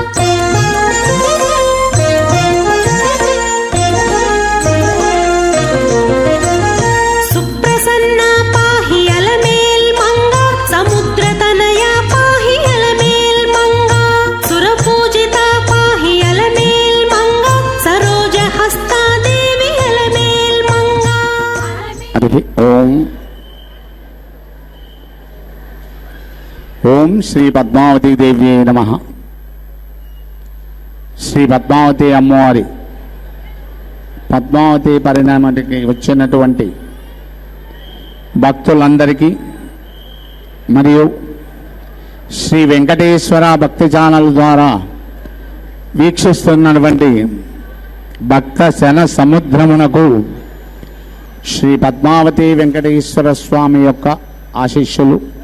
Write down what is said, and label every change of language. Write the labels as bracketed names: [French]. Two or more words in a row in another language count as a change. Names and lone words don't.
[Sanskrit] सुप्रसन्ना पाहि अलमेल्मङ्गा समुद्रतनया पाहि अलमेल्मङ्गा सुरपूजिता पाहि अलमेल्मङ्गा सरोजहस्ता देवी अलमेल्मङ्गा। [Telugu] ఓం శ్రీ పద్మావతి దేవి నమః. శ్రీ పద్మావతి అమ్మవారి పద్మావతి పరిణామానికి వచ్చినటువంటి భక్తులందరికీ మరియు శ్రీ వెంకటేశ్వర భక్తి ఛానల్ ద్వారా వీక్షిస్తున్నటువంటి భక్త శన సముద్రమునకు శ్రీ పద్మావతి వెంకటేశ్వర స్వామి యొక్క ఆశీస్సులు.